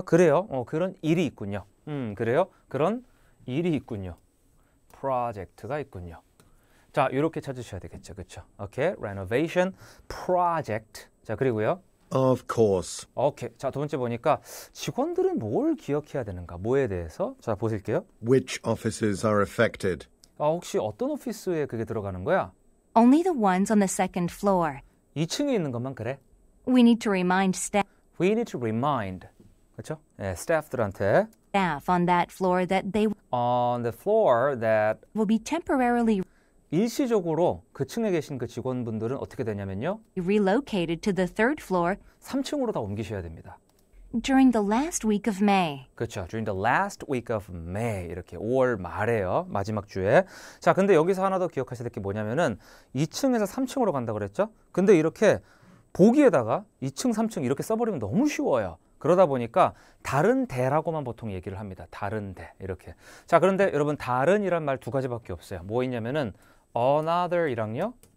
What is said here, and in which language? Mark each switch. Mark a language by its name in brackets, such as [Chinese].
[Korean] 그래요. 그런 일이 있군요. 그래요. 그런 일이 있군요. 프로젝트가 있군요. 자, 이렇게 찾으셔야 되겠죠. 그렇죠? 오케이. renovation project. 자, 그리고요. [English] Of course. [Korean] 오케이. 자, 두 번째 보니까 직원들은 뭘 기억해야 되는가? 뭐에 대해서? 자, 보실게요. [English] Which offices are affected? [Korean] 혹시 어떤 오피스에 그게 들어가는 거야? [English] Only the ones on the second floor. [Korean] 2층에 있는 것만 그래? [English] We need to remind staff We need to remind. [Korean] 그렇죠? 네, 스태프들한테 [English] on that floor that they on the floor that will be temporarily [Korean] 일시적으로 그 층에 계신 그 직원분들은 어떻게 되냐면요. [English] relocated to the third floor [Korean] 3층으로 다 옮기셔야 됩니다. [English] during the last week of May. [Korean] 그렇죠. [English] During the last week of May. [Korean] 이렇게 5월 말에요. 마지막 주에. 자, 근데 여기서 하나 더 기억하셔야 될 게 뭐냐면은 2층에서 3층으로 간다 그랬죠? 근데 이렇게 보기에다가 2층, 3층 이렇게 써버리면 너무 쉬워요. 그러다 보니까 다른 대라고만 보통 얘기를 합니다. 다른 대. 이렇게. 자, 그런데 여러분 다른이란 말 두 가지밖에 없어요. 뭐 있냐면은 another이랑요.